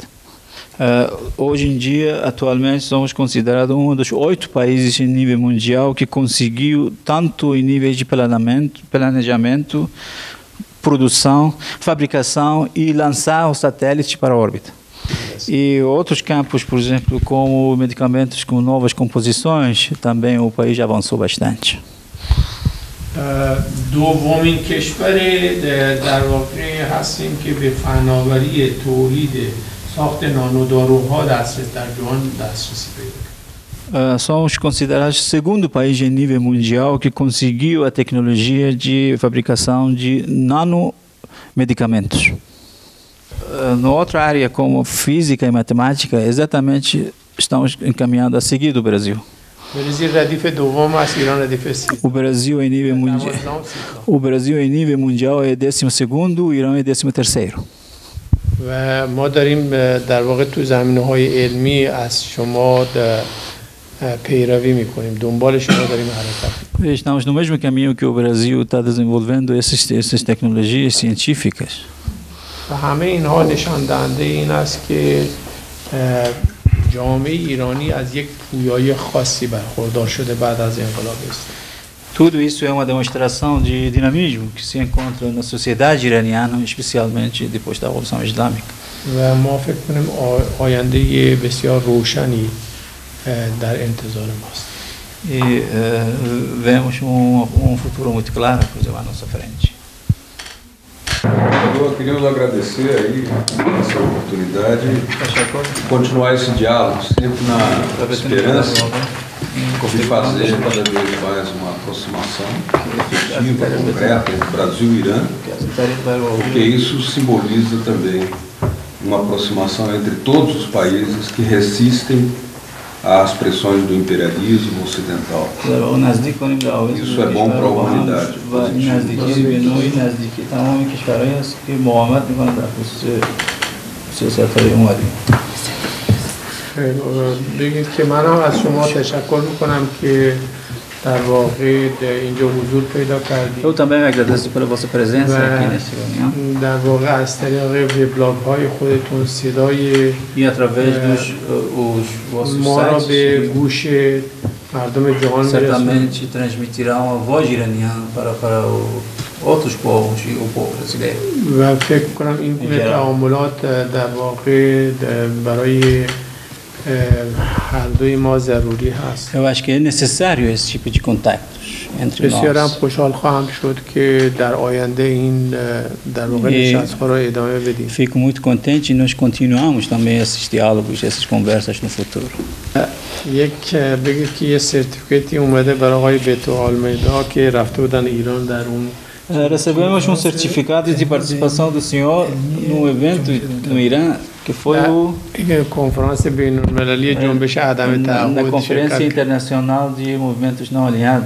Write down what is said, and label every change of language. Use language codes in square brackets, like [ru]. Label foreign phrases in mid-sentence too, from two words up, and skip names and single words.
[pt] Hoje em dia, atualmente, somos considerados um dos 8 países em nível mundial que conseguiu, tanto em níveis de planejamento, produção, fabricação e lançar o satélite para a órbita. E outros campos, por exemplo, como medicamentos com novas composições, também o país já avançou bastante. [fa] دومین کشور در واقع هستیم که به فناوری تولید ساخت نانوداروها در جهان دسترسی پیدا. [pt] Somos considerados o segundo país em nível mundial que conseguiu a tecnologia de fabricação de nanomedicamentos. Na outra área, como física e matemática, exatamente estamos encaminhando a seguir do Brasil. O Brasil em nível mundial, é 12º, o Irã é 13º. [fa] و ما داریم در واقع تو زمینه‌های علمی از شما پیروی می‌کنیم، دنبال شما داریم حرکت. [pt] Estamos no mesmo caminho que o Brasil está desenvolvendo essas tecnologias científicas. [fa] و همه اینها نشان دهنده این است که جامعه ایرانی از یک پویایی خاصی برخوردار شده بعد از انقلاب اسلامی. [pt] Tudo isso é uma demonstração de dinamismo que se encontra na sociedade iraniana, especialmente depois da Revolução Islâmica. [fa] و ما فکر کنیم آینده بسیار روشنی در انتظار ماست. [pt] E vemos um futuro muito claro, por exemplo, à nossa frente. Eu queríamos agradecer aí essa oportunidade de continuar esse diálogo, sempre na esperança de fazer cada vez mais uma aproximação efetiva, concreta entre Brasil e Irã, porque isso simboliza também uma aproximação entre todos os países que resistem às pressões do imperialismo ocidental. Isso é bom para a humanidade. [fa] بگید که من هم از شما تشکر میکنم که در واقع اینجا حضور پیدا کردید. [pt] Eu também agradeço pela vossa presença aqui nessa reunião. [fa] در واقع از طریق وبلاگ های خودتون صدای ما را به گوش مردم جهان [pt] certamente transmitirão a voz iraniana para outros povos e o povo brasileiro. [fa] و فکر کنم این گونه تعاملات در واقع برای هر دوی ما ضروری هست. [pt] Eu acho que é necessário esse tipo de contactos entre nós. [fa] بسیارم خوشحال خواهم شد که در آینده این در واقع نشست‌ها را ادامه بدیم. [pt] Fico muito contente e nós continuamos também esses diálogos, essas conversas no futuro. [fa] یک بگید که یه سرتیفیکاتی اومده برای آقای بیتو آلمیدا که رفته بودن ایران در اون [pt] Recebemos um certificado de participação do senhor num evento no Irã, que foi na Conferência Internacional de Movimentos Não Alinhados.